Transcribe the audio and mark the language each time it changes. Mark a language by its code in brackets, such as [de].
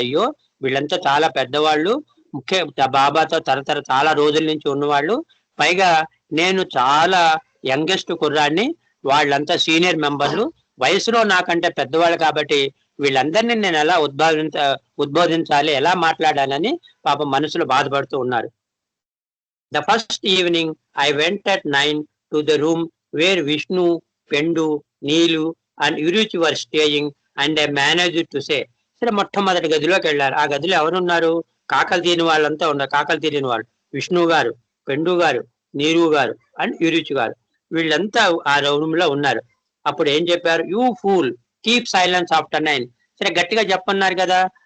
[te] అయ్యో, వీళ్ళంతా చాలా పెద్దవాళ్ళు, ముఖ్య బాబాతో చాలా రోజుల నుంచి ఉన్నవాళ్ళు, పైగా నేను చాలా యంగెస్ట్ కుర్రాడిని, వాళ్ళంతా సీనియర్ మెంబర్లు, వయసులో నాకంటే పెద్దవాళ్ళు. కాబట్టి వీళ్ళందరినీ నేను ఎలా ఉద్బోధించాలి, ఎలా మాట్లాడాలని పాపం మనసులో బాధపడుతూ ఉన్నారు. [en] The first evening I went at 9 to the room where Vishnu, Pendu, Neelu and Urichu were staying and I managed to say. [te] సరే, మొట్టమొదటి గదిలోకి వెళ్ళారు. ఆ గదిలో ఎవరున్నారు? కాకలు తీరిన వాళ్ళంతా ఉన్నారు. కాకలు తీరిన వాళ్ళు విష్ణు గారు, పెండు గారు, నీరు గారు అండ్ యురిచు గారు, వీళ్ళంతా ఆ రూమ్ లో ఉన్నారు. అప్పుడు ఏం చెప్పారు? [en] You fool keep silence after 9. [te] సరే, గట్టిగా చెప్పన్నారు కదా.